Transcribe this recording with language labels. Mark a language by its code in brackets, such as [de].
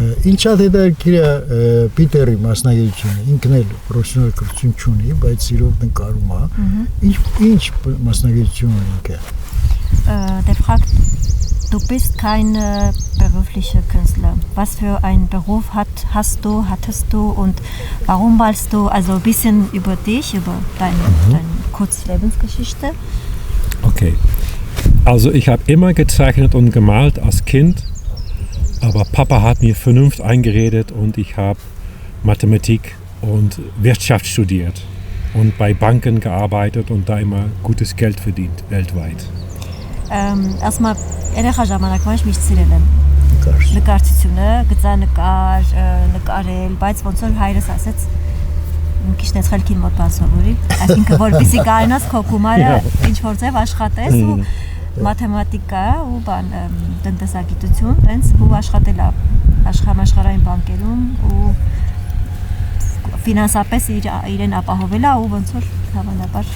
[hy] Ինչ հետաքրքիր է Պիտերի մասնագիտությունը, ինքն էլ պրոֆեսիոնալ կրթություն չունի, բայց իրոք նկարում է։ Ինչ մասնագիտություն ունի ինքը։ [de] Der fragt, du bist kein beruflicher Künstler. Was für einen Beruf hattest du und warum malst du? Also ein bisschen über dich, über deine Kurzlebensgeschichte. Okay. Also ich habe immer gezeichnet und gemalt als Kind, aber Papa hat mir Vernunft eingeredet und ich habe Mathematik und Wirtschaft studiert und bei Banken gearbeitet und da immer gutes Geld verdient, weltweit. [hy] Erstmal երեխա ժամանակվա միշտ սիրել եմ նկարչությունը, գծանկար, նկարել, բայց ոնց որ հայրս ասեց քիչ նեցխելքին մոտ բան սովորի, այսինքն որպեսզի կարողանաս քո գումարը ինչ որ ձև աշխատես ու մաթեմատիկա ու բան տնտեսագիտություն, տենց ու աշխատել աշխարհային բանկերում ու ֆինանսապես իրեն ապահովել ու ոնց որ հավանաբար